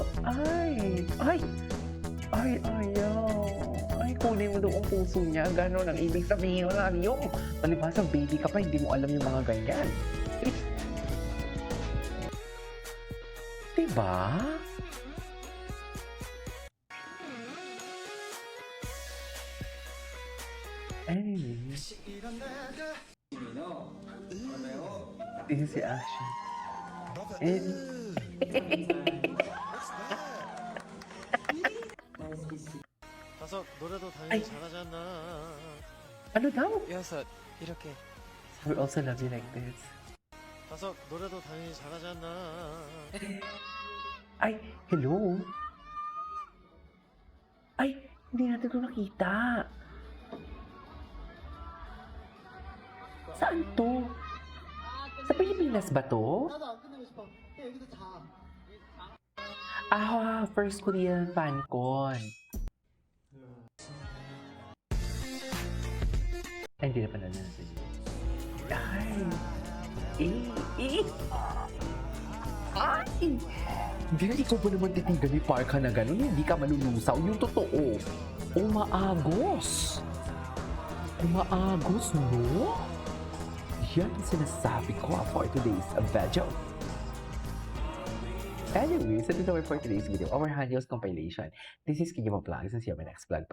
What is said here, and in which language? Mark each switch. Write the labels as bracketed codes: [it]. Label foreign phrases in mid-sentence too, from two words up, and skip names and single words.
[tl] Ay! Ayaw! Ay, kunin mo doon ang puso niya. Ganon ang ibig sabihin ng yung palibhasa baby ka pa, hindi mo alam yung mga ganyan. Diba? Anyway. [en] This is the action. [ko] 다섯 노래도 아이. 당연히 잘하지 않나. [tl] Ano daw? [ko] 여섯, 이렇게. [en] We also love you like this. [ko] 다섯 노래도 당연히 잘하지 않나. [tl] Ay, hello? Ay, hindi natin ito nakita. Saan to? Sa Pilipinas ba to? [ko] 나도 안 끝내고 싶어. 그냥 여기서 자. [en] Ah, first Korean FanCon. [tl] Ay, hindi na pala natin. Ay! Ay! Hindi ko ba naman titigan ni Park Han na gano'n? Hindi ka malulusaw. Yung totoo. Umaagos. Umaagos, no? Yan ang sinasabi ko [en] for today's video. Anyways, that is our for today's video, our Hanyo's compilation. This is Kigima Vlogs and see you on my next vlog. Bye!